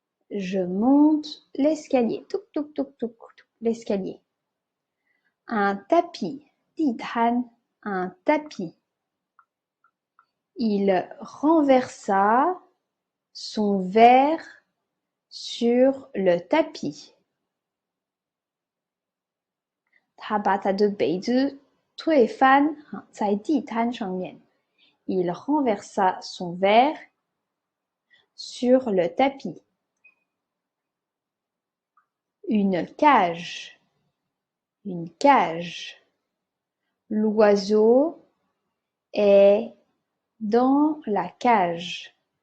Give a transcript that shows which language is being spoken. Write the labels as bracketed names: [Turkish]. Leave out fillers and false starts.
[French] Je monte l'escalier. Touk, touk, touk, touk, touk, l'escalier. Un tapis. 地摊.Un tapis. Il renversa son verre sur le tapis. [Chinese] 他把他的杯子推翻在地摊上面. [French] Il renversa son verre sur le tapis. Une cage. Une cage. L'oiseau est dans la cage.